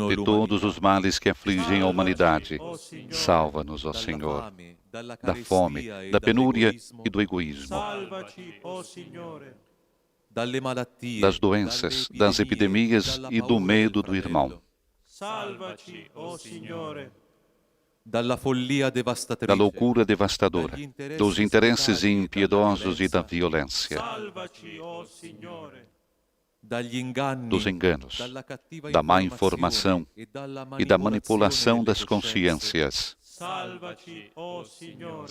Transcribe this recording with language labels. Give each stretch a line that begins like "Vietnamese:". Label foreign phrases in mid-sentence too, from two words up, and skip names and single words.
Portuguese: De todos
Italian: l'umanità,
Portuguese: os males que afligem a humanidade,
Italian: O Signore.
Portuguese: salva-nos, ó
Italian: dalla
Portuguese: Senhor,
Italian: fame, dalla
Portuguese: da fome,
Italian: carestia e
Portuguese: da penúria
Italian: dall'egoismo,
Portuguese: e do egoísmo,
Italian: Salvaci, o Signore. dalle malattie,
Portuguese: das doenças, das epidemias e do medo do irmão,
Italian: Salvaci, o Signore. dalla follia devastatrice,
Portuguese: da loucura devastadora, dos interesses impiedosos e da violência,
Italian: Salvaci, o Signore. dagli inganni,
Portuguese: dos enganos,
Italian: dalla cattiva
Portuguese: da má informação e da manipulação das
Italian: delle coscienze.
Portuguese: consciências.
Italian: Salvaci, o Signore.